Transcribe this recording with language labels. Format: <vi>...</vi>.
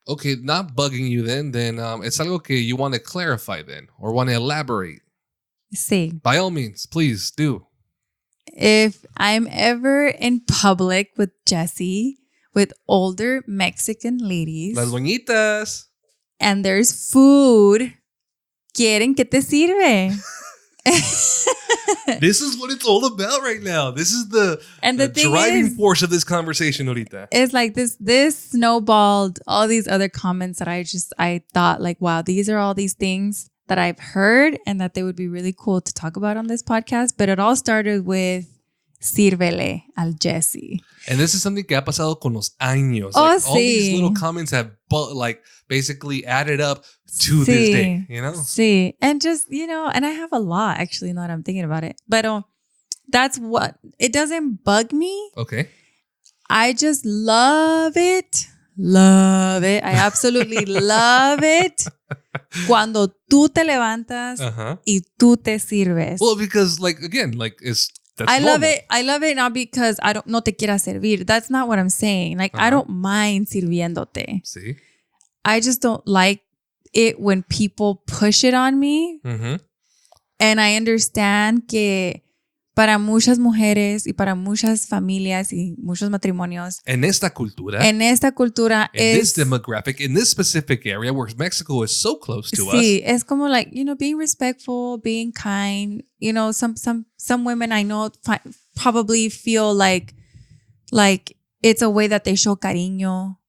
<en>Okay, not bugging you then it's algo que you want to clarify then or want to elaborate.</en> <es>Sí.</es> <en>By all means, please do. If I'm ever in public with Jesse, with older Mexican ladies, Las doñitas. and there's food,</en> <es>¿quieren que te sirve?</es> <en>This is what it's all about right now. This is the driving force of this conversation, ahorita. It's like this snowballed all these other comments that I thought like, wow, these are all these things that I've heard and that they would be really cool to talk about on this podcast. But it all started with sírvele al Jesse. And this is something</en> <es>que ha pasado con los años.</es> <en>Oh, like,</en> <es>sí.</es> <en>All these little comments have like basically added up to this day, you know?</en> <es>Sí.</es> <en>And just, you know, and I have a lot actually now that I'm thinking about it. But that's what, it doesn't bug me. Okay. I just love it. Love it. I absolutely love it.</en> <es>Cuando tú te levantas y tú te sirves.</es> <en>Well, because like, again, like that's I normal. love it. I love it not because</en> <es>no te quiera servir.</es> <en>That's not what I'm saying. Like, I don't mind sirviéndote.</en> <es>Sí.</es> <en>I just don't like it when people push it on me. Mm-hmm. And I understand</en> <es>que para muchas mujeres y para muchas familias y muchos matrimonios. En esta cultura.</es> <en>In this demographic, in this specific area where Mexico is so close to us. Sí, es como like, you know, being respectful, being kind. You know, some women I know probably feel like it's a way that they show cariño.</en>